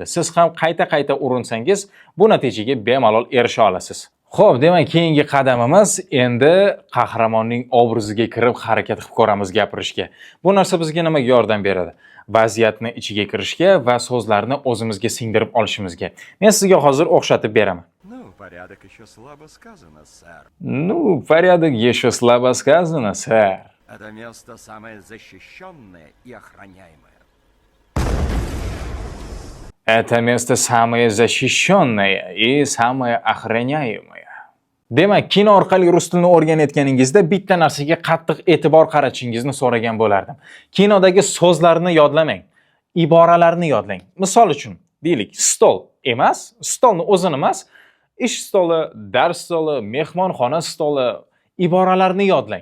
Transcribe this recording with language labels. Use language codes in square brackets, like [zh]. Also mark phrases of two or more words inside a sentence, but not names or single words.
[uz] Siz ham qayta urinsangiz, bu natijaga bemalol erisha olasiz. Xo'p, demak, keyingi qadamimiz endi qahramonning obraziga kirib harakat qilib ko'ramiz gapirishga. Bu narsa bizga nimaga yordam beradi? Vaziyatni ichiga kirishga va so'zlarni o'zimizga singdirib olishimizga. Men sizga hozir o'xshatib beraman. [ru] Ну, порядок еще слабо сказано, сэр. Ну, порядок еще слабо сказано, сэр. Это место самое защищенное и охраняемое. Это место самое защищенное и самое охраняемое. [uz] Demak, kino orqali rus tilini o'rganayotganingizda bitta narsaga qattiq e'tibor qaratishingizni so'ragan bo'lardim. Kinodagi so'zlarni yodlamang, iboralarni yodlang. Misol uchun, deylik, stol emas, stolni o'zini emas, ish stoli, dars stoli, mehmonxona stoli, iboralarni yodlang.